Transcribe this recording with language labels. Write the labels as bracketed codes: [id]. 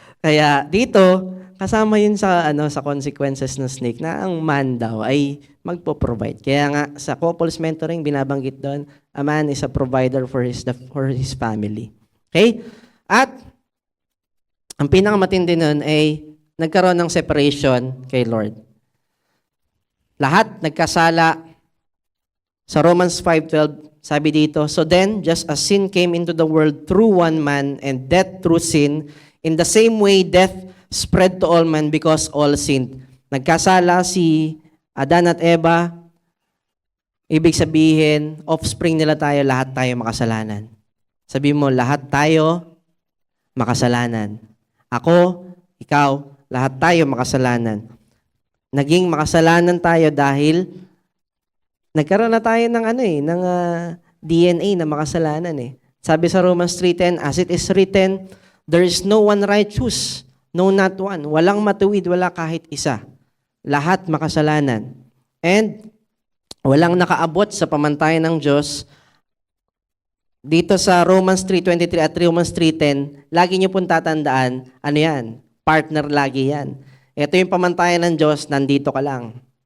[tl] Kaya dito, kasama yun sa consequences ng snake na ang man daw ay magpo-provide. Kaya nga, sa couples mentoring, binabanggit doon, [en] a man is a provider for his family. [tl] Okay? At, ang pinakamatindi nun ay nagkaroon ng separation kay Lord. Lahat nagkasala. [en] Sa Romans 5:12, [tl] sabi dito, [en] so then, just as sin came into the world through one man and death through sin, in the same way, death spread to all men because all sinned. [tl] Nagkasala si Adan at Eva, Ibig sabihin, offspring nila tayo, lahat tayo makasalanan. Sabi mo, lahat tayo makasalanan. Ako, ikaw, lahat tayo makasalanan. Naging makasalanan tayo dahil nagkaroon na tayo ng DNA na makasalanan eh. Sabi sa [en] Romans 3:10, as it is written, there is no one righteous, no not one. [tl] Walang matuwid, wala kahit isa. Lahat makasalanan. And walang nakaabot sa pamantayan ng Diyos. Dito sa Romans 3:23 at Romans 3:10, lagi niyo pong tatandaan, ano yan? Partner lagi yan. Ito yung pamantayan ng Diyos, nandito ka lang.